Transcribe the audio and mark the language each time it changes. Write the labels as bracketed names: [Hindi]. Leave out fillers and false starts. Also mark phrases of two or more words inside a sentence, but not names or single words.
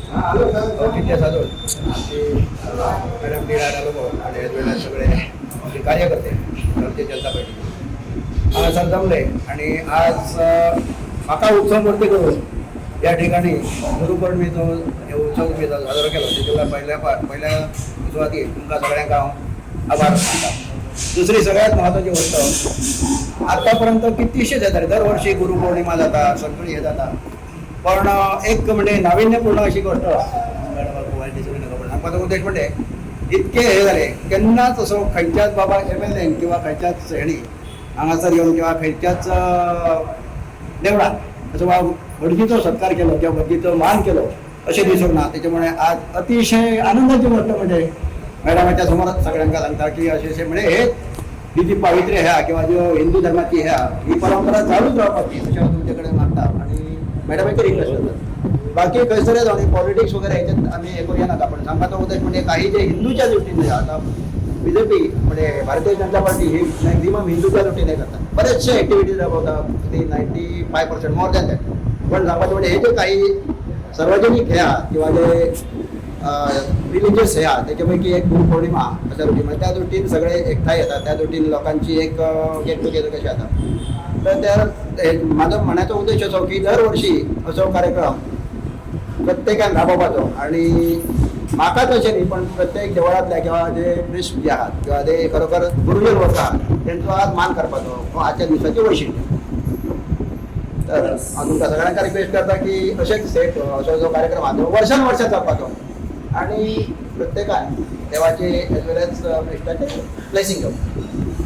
[Konkani] औचित्य साधून मॅडम डी लोक आणि सगळे कार्यकर्ते भारतीय जनता पार्टी आज जमले आणि आज म्हाका उत्सव मूर्ती करून या ठिकाणी गुरुपौर्णिमेचो उत्सव मी साजरो केलो त्याच्या पहिल्या सुरवाती तुमकां सगळ्यांक हांव आभार मानता. दुसरी सगळ्यात महत्वाची गोष्ट आतापर्यंत कितीशेच येतात दरवर्षी गुरुपौर्णिमा जाता सगळी हे जाता पण एक म्हणजे नाविन्यपूर्ण अशी गोष्ट सांगपाचो उद्देश म्हणजे इतके हे झाले केन्नाच असो खंयच्याच बाबा MLA किंवा खंयच्याच हेणी हांगासर येवन किंवा खंयच्याच देवळात असो भटजीचो सत्कार केलो किंवा भटजीचो मान केलो अशें दिसूंक ना. त्याच्यामुळे आज अतिशय आनंदाची गोष्ट म्हणजे मॅडमाच्या समोर सगळ्यांना सांगता की अशें म्हणजे हे ही जी पावित्र्य ह्या किंवा जो हिंदू धर्माची ह्या ही परंपरा चालूच रावपाची अशें तुमचे कडेन मागता आणि मॅडमाची रिक्वेस्ट करतात. बाकी खंयसर जावन पॉलिटिक्स वगैरे ह्याच्यात आम्ही हे करूया नाका पण सांगपाचो उद्देश म्हणजे काही जे हिंदूच्या दृष्टीने आता BJP म्हणजे भारतीय जनता पार्टी ही मॅक्झिमम हिंदूच्या दृष्टीने करतात बरेचशे ऍक्टिव्हिटीज राबवतात 95% [English] more than that. [Konkani] पण सांगपाचें म्हणजे हे जे काही सार्वजनिक ह्या किंवा जे रिलिजियस ह्या त्याच्यापैकी एक गुरुपौर्णिमा अशा दृष्टीने म्हणजे त्या दृष्टीने सगळे एकठांय येतात त्या दृष्टीने लोकांची एक [English] get together [Konkani] कशी जाता. तर त्या माझा म्हणायचा उद्देश असो की दरवर्षी असो कार्यक्रम प्रत्येकान राबोवपाचो आणि म्हाका तशें न्ही पण प्रत्येक देवळांतल्या किंवा जे प्रिस्ट जे आहात किंवा ते खरोखर गुरुजन वर्ग आहात तेंचो आज मान करपाचो हो आजच्या दिसाचें वैशिष्ट्य. तर हांव तुमकां सगळ्यांका रिक्वेस्ट करता की अशेंच सेट असो जो कार्यक्रम आहा तो वर्सान वर्सां जावपाचो आणि प्रत्येकान देवाचे [English] as well as [Konkani] प्रिस्टाचे ब्लेसिंग घेवप.